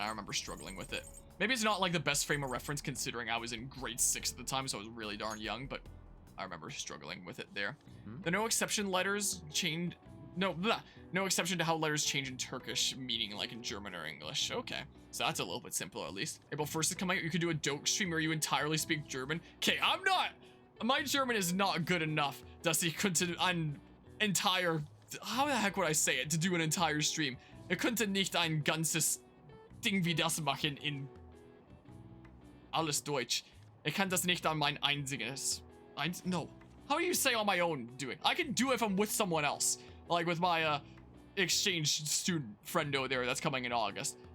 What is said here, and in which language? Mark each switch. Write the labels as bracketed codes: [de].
[en] I remember struggling with it. Maybe it's not like the best frame of reference considering I was in grade 6 at the time, so I was really darn young, but I remember struggling with it there. The no exception letters changed. No exception to how letters change in Turkish, meaning like in German or English. Okay, so that's a little bit simpler at least. April 1st is coming out. You could do a dope stream where you entirely speak German. Okay, I'm not. My German is not good enough, [de] dass ich könnte ein [en] entire. How the heck would I say it to do an entire stream? [de] Ich könnte nicht ein ganzes Ding wie das machen in alles Deutsch. Ich kann das nicht an mein einziges. [en] No. How do you say on my own do it? I can do it if I'm with someone else. Like with my exchange student friendo there that's coming in August.